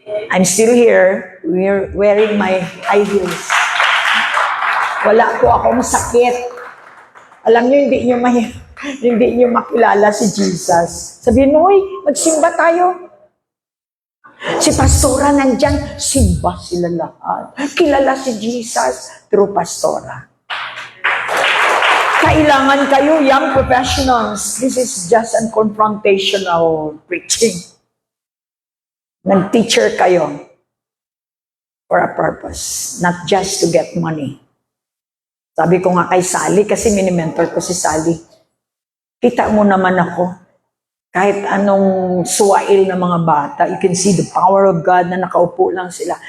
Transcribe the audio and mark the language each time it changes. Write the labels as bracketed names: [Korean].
[English] I'm still here, wearing my high heels. [Filipino] Wala po akong sakit. Alam niyo, hindi niyo makilala si Jesus. Sabihin mo, magsimba tayo. Si Pastora nandyan, simba sila lahat. Kilala si Jesus through Pastora. Kailangan kayo, young professionals. [English] This is just a confrontational preaching. [Filipino] Nag-teacher kayo [English] for a purpose, not just to get money. [Filipino] Sabi ko nga kay Sally, kasi mini-mentor ko si Sally, kita mo naman ako, kahit anong suwail ng mga bata, [English] you can see the power of God [Filipino] na nakaupo lang sila.